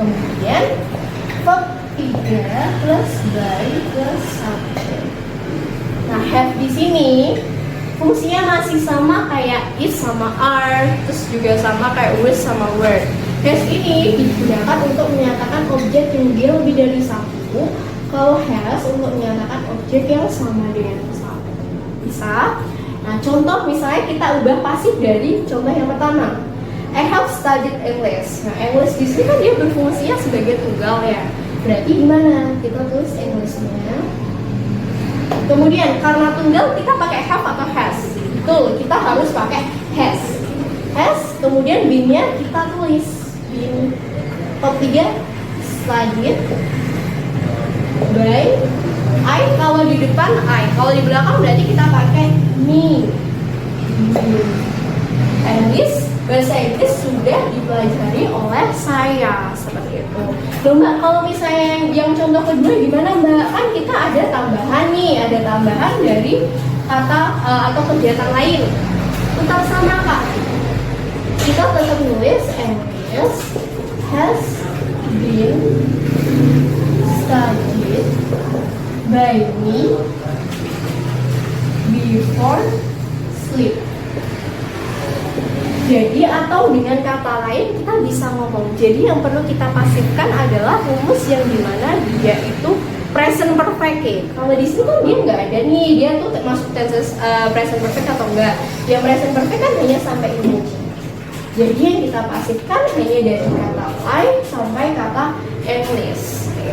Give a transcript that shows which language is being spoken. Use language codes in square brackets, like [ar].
[id] Kemudian verb 3 plus by plus subject. Nah, have di sini fungsinya masih sama kayak is sama are, terus juga sama kayak was sama were. Has ini digunakan untuk menyatakan objek yang dia lebih dari satu. Kalau has untuk menyatakan objek yang sama dengan satu. Bisa? Nah, contoh misalnya kita ubah pasif dari contoh yang pertama. [en] I have studied English. [id] Nah, English di sini kan dia berfungsinya sebagai tunggal ya. Berarti gimana? Kita tulis English-nya. Kemudian karena tunggal kita pakai have atau has. Betul, kita harus pakai has. Has, kemudian be-nya kita tulis be. [en] Verb 3 studied by I. [id] Kalau di depan I, kalau di belakang berarti kita pakai me. English, bahasa Inggris sudah dipelajari oleh saya, seperti itu. Loh Mbak, kalau misalnya yang contoh kedua gimana Mbak? Kan kita ada tambahan nih, ada tambahan dari kata atau kegiatan lain. Tetap sama Kak. Kita tetap nulis [en] English has been studied by me before sleep. [id] Jadi atau dengan kata lain kita bisa ngomong. Jadi yang perlu kita pasifkan adalah rumus yang dimana dia itu present perfect. Kalau di sini kan dia nggak ada nih, dia tuh masuk tenses present perfect atau enggak. Yang present perfect kan hanya sampai ini. Jadi yang kita pasifkan hanya dari kata I sampai kata English.